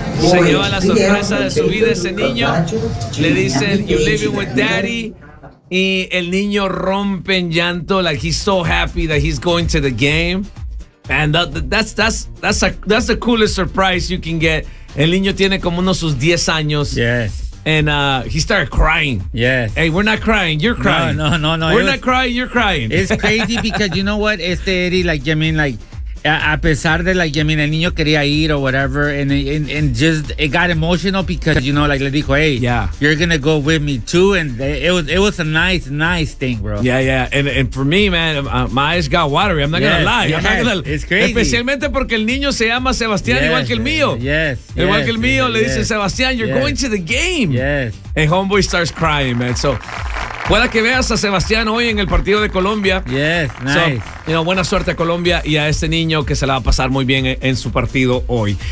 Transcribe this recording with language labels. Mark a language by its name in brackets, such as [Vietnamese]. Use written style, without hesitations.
[Spanish] Se lleva la sorpresa de su vida ese niño. Le dicen, [English] you're living with daddy. [Spanish] Y el niño rompe en llanto, [English] like he's so happy that he's going to the game. And that's the coolest surprise you can get. [Spanish] El niño tiene como uno sus 10 años. [English] Yes. And he started crying. Yes. Hey, we're not crying. You're crying. No. We're not crying. You're crying. It's crazy because you know what? Este Eddie, like, I mean, like, [Spanish] a pesar de, [English] like, I mean, [Spanish] el niño quería ir [English] or whatever, and just it got emotional because, you know, like, [Spanish] le dijo, [English] hey, yeah, you're gonna go with me too, and it was a nice thing, bro. Yeah, and for me, man, my eyes got watery. I'm not gonna lie. It's crazy. [Spanish] Especialmente porque el niño se llama Sebastián, igual que el mío. Igual que el mío, le dice [English] Sebastián, you're going to the game. Yes. And homeboy starts crying, man. So. [Spanish] Pueda que veas a Sebastián hoy en el partido de Colombia. [English] Yes, nice. So, you know, [Spanish] buena suerte a Colombia y a este niño que se la va a pasar muy bien en su partido hoy.